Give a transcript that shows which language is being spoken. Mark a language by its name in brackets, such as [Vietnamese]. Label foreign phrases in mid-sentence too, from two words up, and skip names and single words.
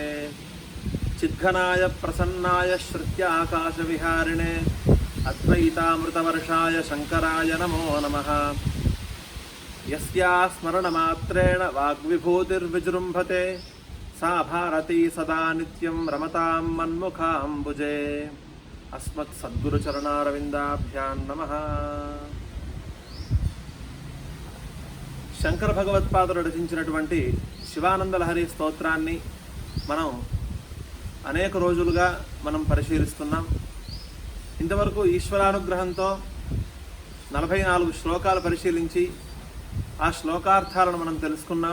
[Sanskrit] चिद्घनाय प्रसन्नाय श्रुत्याकाशविहारिणे अद्वैतामृतवर्षाय शंकराय नमो नमः। यस्या स्मरणमात्रेण वाग्विभूतिर्विजृम्भते सा भारती सदा नित्यं रमतां मन्मुखाम्बुजे। अस्मत्सद्गुरुचरणारविन्दाभ्यां नमः। [Telugu] శంకర భగవత్పాదులు రచించినటువంటి శివానందలహరి స్తోత్రాన్ని మనం అనేక రోజులుగా మనం పరిశీలిస్తున్నాం. ఇంతవరకు ఈశ్వరానుగ్రహంతో 44 శ్లోకాలు పరిశీలించి ఆ శ్లోకార్థాలను మనం తెలుసుకున్నాం.